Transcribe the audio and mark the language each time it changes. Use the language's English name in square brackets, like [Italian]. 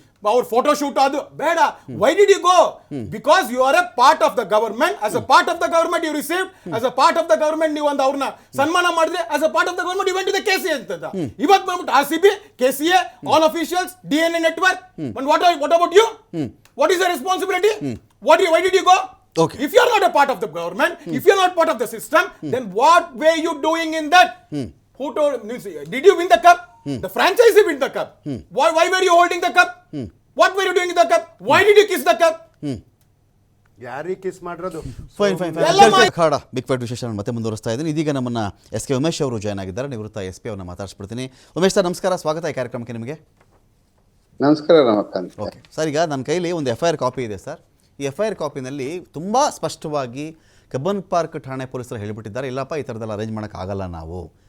[Kannada] ಅವ್ರ photo shoot ಅದು ಬೇಡ. [English] Why did you go? Because you are a part of the government. As a part of the government you receive. As a part of the government [Kannada] ನೀವು ಒಂದು ಅವ್ರನ್ನ ಸನ್ಮಾನ ಮಾಡಿದ್ರೆ [English] As a part of the government you went to the KCA ಅಂತ. [Kannada] ಇವತ್ತು ಬಂದ್ಬಿಟ್ಟು RCB, KCA, all officials, DNA network. [English] And what about you? What is the responsibility? Why did you go? Okay. If you are not a part of the government, if you are not part of the system, then what were you doing in that? Who told? Did you win the cup? The franchisee win the cup. Why were you holding the cup? What were you doing in the cup? Why did you kiss the cup? [Kannada] ಯಾರಿಗೆ kiss ಮಾಡಿರೋದು? Fine ಖಾಡ big fight ವಿಶೇಷ ಮತ್ತೆ ಮುಂದುವರಿಸ್ತಾ ಇದ್ದೀನಿ. ಇದೀಗ ನಮ್ಮನ್ನ SK Umesh ಅವರು join ಆಗಿದ್ದಾರೆ. ನಿವೃತ್ತ SP ಅವ್ರನ್ನ ಮಾತಾಡಿಸ್ಬಿಡ್ತೀನಿ. ಉಮೇಶ್ ಸರ್ ನಮಸ್ಕಾರ, ಸ್ವಾಗತ ಈ ಕಾರ್ಯಕ್ರಮಕ್ಕೆ ನಿಮಗೆ. ನಮಸ್ಕಾರ ರಮಕಾಂತ್. ಓಕೆ ಸರ್, ಈಗ ನನ್ನ ಕೈಲಿ ಒಂದು FIR ಕಾಪಿ ಇದೆ ಸರ್. ಈ FIR ಕಾಪಿನಲ್ಲಿ ತುಂಬ ಸ್ಪಷ್ಟವಾಗಿ ಕಬ್ಬನ್ ಪಾರ್ಕ್ ಠಾಣೆ ಪೊಲೀಸರು ಹೇಳಿಬಿಟ್ಟಿದ್ದಾರೆ, ಇಲ್ಲಪ್ಪ ಈ ಥರದ್ದೆಲ್ಲ ಅರೇಂಜ್ ಮಾಡೋಕ್ಕಾಗಲ್ಲ ನಾವು.